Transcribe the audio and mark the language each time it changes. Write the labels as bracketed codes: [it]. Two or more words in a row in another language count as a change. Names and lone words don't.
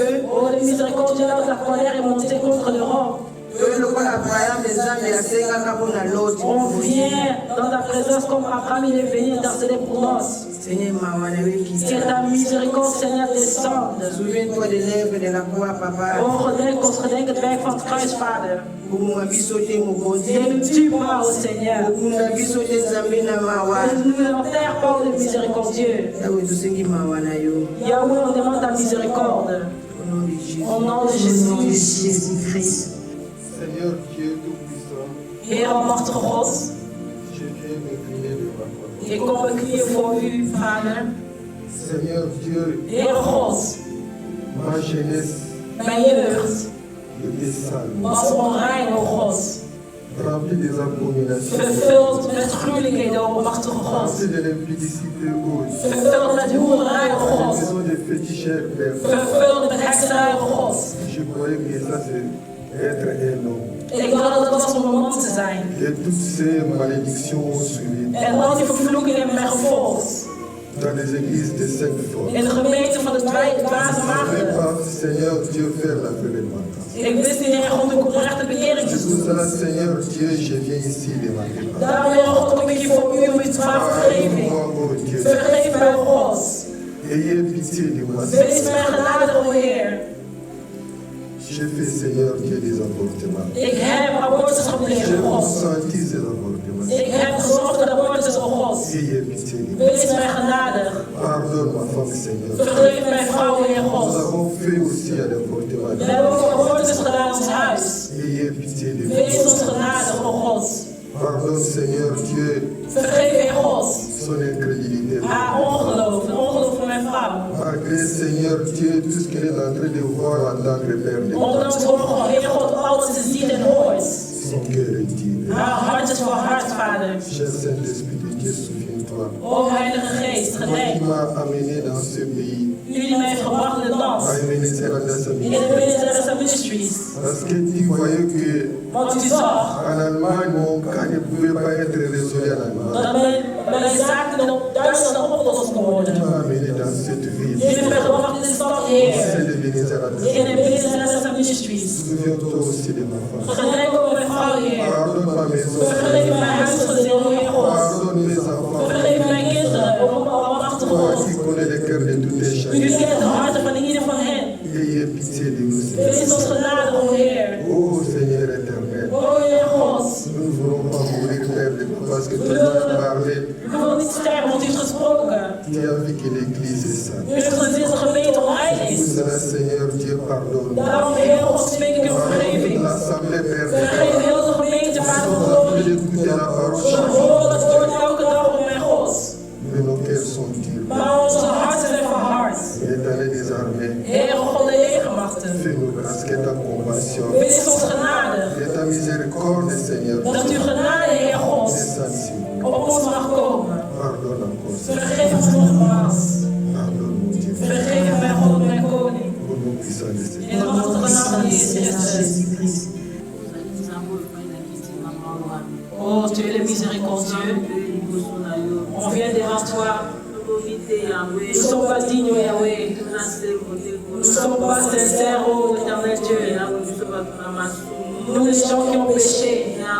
[fr] Oh, le miséricordieux, là où la colère est montée contre l'Europe. On vient dans ta présence comme Abraham, il est venu intercéder pour nous. Que ta miséricorde, Seigneur, descende. Souviens-toi des lèvres de la croix, Papa. [nl] Oh, gedenk ons, gedenk het werk van het kruis, Vader. [fr] Ne Ne tue pas, oh Seigneur. nous Ne enterre pas, oh le miséricordieux. Yahweh, on demande ta miséricorde. Au nom de Jésus-Christ. Seigneur Dieu Tout-Puissant, [nl] Heer Almachtige God, [fr] je viens m'incliner devant toi. [nl] ik kom me knieën voor u, Vader. [fr] Seigneur Dieu, [nl] Heer God, [fr] ma jeunesse [nl] mijn jeugd [fr] était sale, [nl] was onrein, oh God. [fr] remplie des abominations, [nl] Vervuld met gruwelijkheden, oh Almachtige God. [fr] remplie de l'impudicité haute, [nl] Vervuld met hoererij, oh [fr] des [nl] God. [fr] maisons de féticheurs pères. [nl] Vervuld met hekserij, oh God. [fr] Je croyais que ça c'est être un homme. [nl] Ik dacht dat het was om een man te zijn. [fr] Et toutes ces malédictions ont suivi [nl] En al die vervloekingen hebben mij gevolgd. [fr] dans les églises de 5 fois. [nl] In de gemeente van de dwaze [fr] Je ne [nl] maagden. [fr] pas, Seigneur Dieu, faire la prévention. [nl] Ik wist niet echt om de oprechte bekering te [fr] C'est pour [nl] doen. [fr] cela, Seigneur Dieu, je viens ici demander pardon. [nl] Daarom, Heer God, kom ik hier voor u om u te vragen vergeving. [fr] Pardonne-moi, oh Dieu. [nl] Vergeef mij, oh God. [fr] Ayez pitié de moi. [nl] Wees mij genadig, o Heer. [fr] J'ai fait, Seigneur Dieu, des avortements. [nl] Ik heb abortus gepleegd, [fr] J'ai [nl] o God. [fr] consenti ces avortements. [nl] Ik heb gezorgd voor abortus, o God. [fr] Ayez pitié de moi. [nl] Wees mij genadig. [fr] Pardonne ma femme, Seigneur. [nl] Vergeef mijn vrouw, Heer [fr] Nous [nl] God. [fr] avons fait aussi un avortement. [nl] We hebben ook abortus gedaan in ons huis. [fr] Ayez pitié de [nl] Wees [fr] moi. [nl] ons genadig, o God. [fr] Pardonne, Seigneur Dieu, [nl] Vergeef, Heer God. [fr] son incrédulité. [nl] Haar ongeloof, het ongeloof van mijn mijn vrouw. [fr] Malgré, Seigneur Dieu, tout ce qu'elle est en train de voir en tant que Père de [nl] Ondanks Heer God, alles wat ze ziet en hoort. [fr] son cœur est tiré. [nl] Haar hart is verhard, Vader. [fr] Cher Saint-Esprit de Dieu, souviens-toi. [nl] O Heilige Geest, [fr] Toi qui [nl] gedenk. [fr] m'as amené dans ce pays, [nl] U die mij heeft gebracht in het land. [fr] à ministère de sa [nl] In de Ministerial Ministries. [fr] Parce que tu voyais que [nl] Want u zag [fr] en Allemagne, mon cas ne pouvait pas être résolu en Allemagne. [nl] dat mijn zaken op Duitsland opgelost kon [fr] Tu [nl] worden. [fr] m'as amené dans cette [nl] U [fr] ville. [nl] heeft mij gebracht in de stad, [fr] C'est [nl] Heer. [fr] le ministère de [nl] In de Ministerial Ministries. [fr] Souviens-toi aussi de ma femme. [nl] Gedenk over mijn vrouw, Heer. [fr] Pardonne ma maison. [nl] Vergeef mijn huisgezin, o Heer God. [fr] Pardonne mes enfants. [nl] Vergeef mijn kinderen, op een [fr] Toi [nl] achtergrond. [fr] qui connais le cœur de tous les [nl] U [fr] chacun. [nl] kent de harten van ieder van hen. [fr] Ayez pitié de nous, [nl] Wees [fr] Seigneur. [nl] ons genade, o Heer. [fr] Oh Seigneur éternel. [nl] O Heer God. [fr] Nous ne voulons pas mourir, Père, parce que tu nous as parlé. [nl] U wil niet sterven, want u heeft gesproken. [fr] Tu as vu que l'Église est sainte. [nl] U heeft gezien dat de gemeente onheilig [fr] Pour [nl] is. [fr] cela, Seigneur Dieu, pardonne. [nl] Daarom, Heer God, smeek ik u om vergeving. [fr] L'Assemblée, Père, [nl] Vergeef heel de gemeente, Vader van [fr] nous [nl] glorie. [fr] d'écouter la parole [nl] We [fr] chaque jour. [nl] horen het woord elke dag, o mijn God. [fr] Mais nos cœurs sont durs. [nl] Maar onze harten zijn verhard. [fr] Éternel des armées, [nl] Heer God, de legermachten. [fr] fais-nous grâce que ta compassion [nl] Wees ons genade. [fr] et ta miséricorde, Seigneur, [nl] Dat uw genade, Heer God, [fr] descendent sur nous. [nl] op ons mag komen. [fr] Pardonne encore, Seigneur. [nl] Vergeef ons nogmaals. [fr] Pardonne, mon Dieu. [nl] Vergeef mijn God, mijn koning. [fr] Au nom puissant de Seigneur. [nl] In de machtige naam van Jezus Christus. [fr] Oh, tu es le miséricordieux. On vient devant toi. Nous ne sommes pas dignes, Yahweh. Nous ne sommes pas sincères, oh éternel Dieu. Nous, les gens qui ont péché.